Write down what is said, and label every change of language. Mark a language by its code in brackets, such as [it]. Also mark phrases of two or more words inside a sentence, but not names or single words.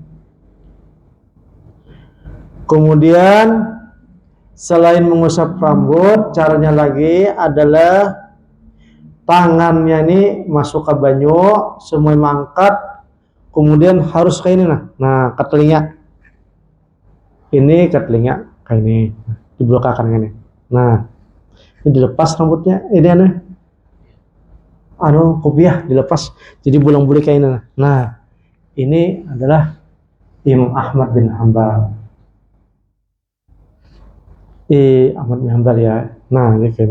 [id] Kemudian selain mengusap rambut, caranya lagi adalah tangannya ini masuk ke banyu, semua mangkat, kemudian harus kayak ini nah ke telinga. Ini ke telinga kayak ini, dibelokakkan ini. Nah, ini dilepas rambutnya, ini kopiah dilepas, jadi bulang-bulik kayak ini. Nah, ini adalah Imam Ahmad bin Hanbal. Ahmad bin Hanbal ya. Nah, ini kayak ini.